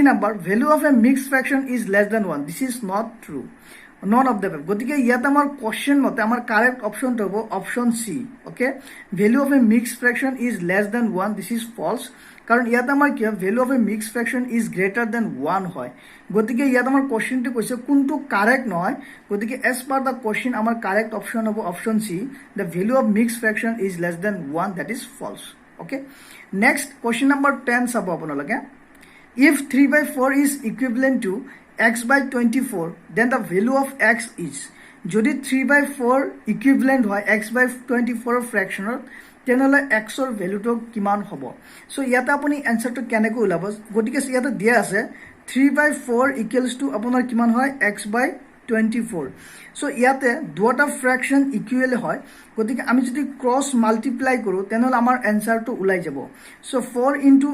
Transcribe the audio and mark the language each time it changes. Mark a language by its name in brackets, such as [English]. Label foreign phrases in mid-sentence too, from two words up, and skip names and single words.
[English] number value of a mixed fraction is less than 1 this is not true none of the above [Assamese] গতিকে ইয়াত আমাৰ [English] question [Assamese] মতে আমাৰ [English] correct option [Assamese] টো হ'ব [English] option c okay value of a mixed fraction is less than 1 this is false [Assamese] কাৰণ ইয়াত আমাৰ কি [English] value of a mixed fraction is greater than 1 hoy [Assamese] গতিকে ইয়াত আমাৰ [English] question [Assamese] টো কৈছে কিন্তু [English] correct [Assamese] নহয় গতিকে [English] as per the question amar correct option hobo option c the value of mixed fraction is less than 1 that is false okay next question number 10 [Assamese] চাব আপোনালোকে [English] if 3/4 is equivalent to x/24 then the value of x is [Assamese] যদি 3/4 equivalent হয় x/24 fraction তেনেহ'লে এক্সৰ ভেলুটো কিমান হ'ব চ' ইয়াতে আপুনি এনচাৰটো কেনেকৈ ওলাব গতিকে ইয়াতে দিয়া আছে 3/4 [English] equals to [Assamese] আপোনাৰ কিমান হয় x/24 চ' ইয়াতে দুটা [English] fraction equal [Assamese] হয় গতিকে আমি যদি [English] cross multiply [Assamese] কৰোঁ তেনেহ'লে আমাৰ এনচাৰটো ওলাই যাব চ' 4 ইনটু